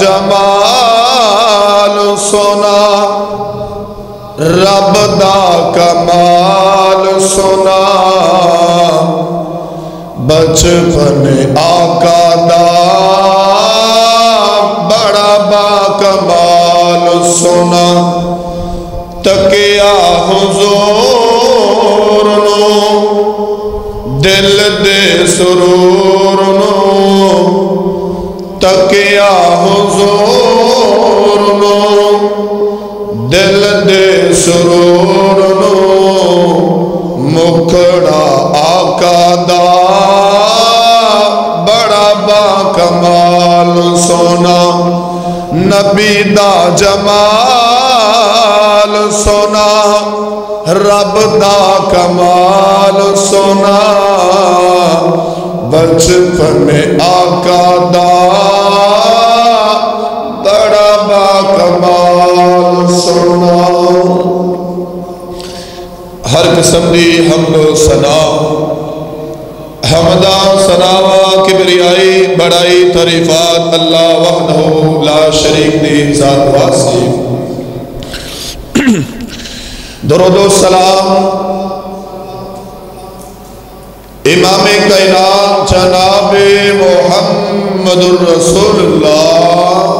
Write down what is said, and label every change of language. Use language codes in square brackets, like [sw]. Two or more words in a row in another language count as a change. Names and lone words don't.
[pa] جمال سونا رب دا کمال سنا بچپن آقا دا بڑا با کمال سنا تکیا حضور نو دل دے سرور نو تکیا حضور نو دل دے سرور نو مکھڑا آقا دا بڑا با کمال سونا نبی دا جمال سونا رب دا کمال سونا بچپن آقا دا بڑا با کمال سونا ہر قسم دی حمد و ثنا حمدہ ثناوا کبریائی بڑائی تعریفات [ar] اللہ وحدہ لا شریک [pa] دی ذات واسطے درود و سلام امام کائنات جناب محمد الرسول اللہ